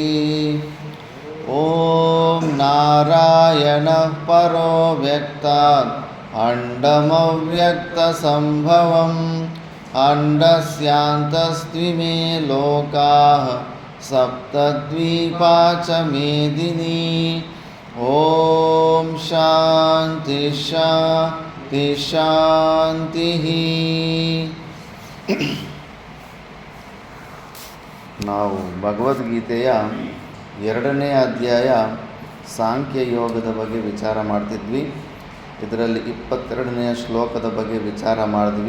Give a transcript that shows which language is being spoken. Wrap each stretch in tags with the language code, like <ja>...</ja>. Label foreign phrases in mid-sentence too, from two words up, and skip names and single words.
<sa>ॐ नारायणः परो व्यक्तात् अण्डमव्यक्तसम्भवम् अण्डस्यान्तस्त्विमे लोकाः सप्तद्वीपा च मेदिनी। ॐ शान्तिः।</sa> <kn>ನಾವು ಭಗವದ್ಗೀತೆಯ 2ನೇ ಅಧ್ಯಾಯ ಸಾಂಖ್ಯ ಯೋಗದ ಬಗ್ಗೆ ವಿಚಾರ ಮಾಡ್ತಿದ್ವಿ. ಇದರಲ್ಲಿ 22ನೇ ಶ್ಲೋಕದ ಬಗ್ಗೆ ವಿಚಾರ ಮಾಡಿದ್ವಿ.</kn>